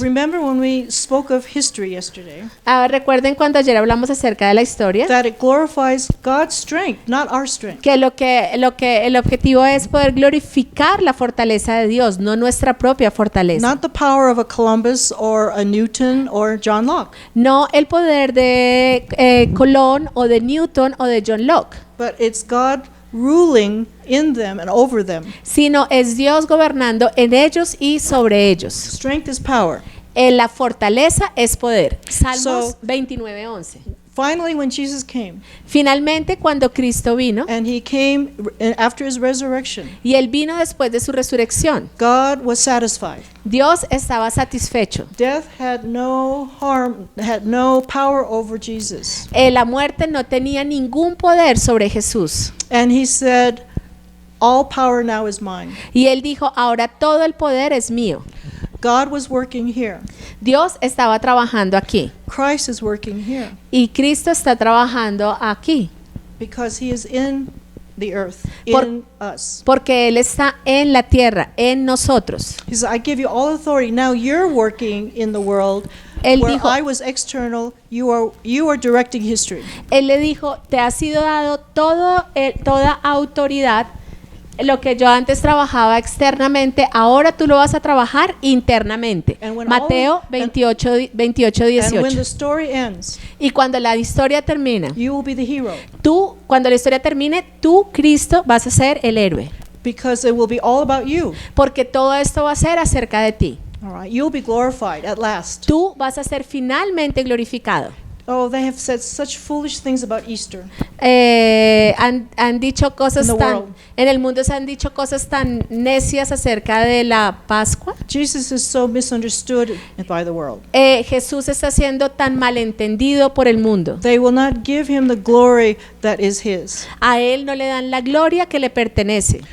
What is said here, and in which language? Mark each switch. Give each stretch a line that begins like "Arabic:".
English: Remember when we spoke of history yesterday,
Spanish: Recuerden cuando ayer hablamos acerca de la historia,
English: that it glorifies God's strength, not our strength.
Spanish: que el objetivo es poder glorificar la fortaleza de Dios, no nuestra propia fortaleza.
English: Not the power of a Columbus or a Newton or John Locke,
Spanish: No el poder de Colón o de Newton o de John Locke,
English: but it's God ruling in them and over them.
Spanish: sino es Dios gobernando en ellos y sobre ellos.
English: Strength is power.
Spanish: La fortaleza es poder. Salmos
English: So-
Spanish: 29:11.
English: Finally, when Jesus came,
Spanish: Finalmente, cuando Cristo vino,
English: and he came after his resurrection,
Spanish: y Él vino después de su resurrección,
English: God was satisfied.
Spanish: Dios estaba satisfecho.
English: Death had no power over Jesus.
Spanish: La muerte no tenía ningún poder sobre Jesús.
English: And he said, all power now is mine.
Spanish: Y Él dijo, ahora todo el poder es mío.
English: God was working here.
Spanish: Dios estaba trabajando aquí.
English: Christ is working here
Spanish: Y Cristo está trabajando aquí.
English: because he is in the earth,
Spanish: Por-
English: in us.
Spanish: Porque Él está en la tierra, en nosotros.
English: He said, I give you all authority. Now you're working in the world
Spanish: Él
English: where
Spanish: dijo-
English: I was external. You are directing history.
Spanish: Él le dijo, te ha sido dado toda autoridad. Lo que yo antes trabajaba externamente, ahora tú lo vas a trabajar internamente.
English: And when
Spanish: Mateo
English: all-
Spanish: 28,
English: And when
Spanish: 18.
English: the story ends,
Spanish: Y cuando la historia termina,
English: you will be the hero
Spanish: cuando la historia termine, tú, Cristo, vas a ser el héroe.
English: because it will be all about you.
Spanish: Porque todo esto va a ser acerca de ti.
English: All right, you'll be glorified at last.
Spanish: Tú vas a ser finalmente glorificado.
English: Oh, they have said such foolish things about Easter.
Spanish: Han dicho cosas
English: In the world.
Spanish: en el mundo se han dicho cosas tan necias acerca de la Pascua.
English: Jesus is so misunderstood by the world.
Spanish: Jesús está siendo tan malentendido por el mundo.
English: They will not give him the glory that is his.
Spanish: A él no le dan la gloria que le pertenece.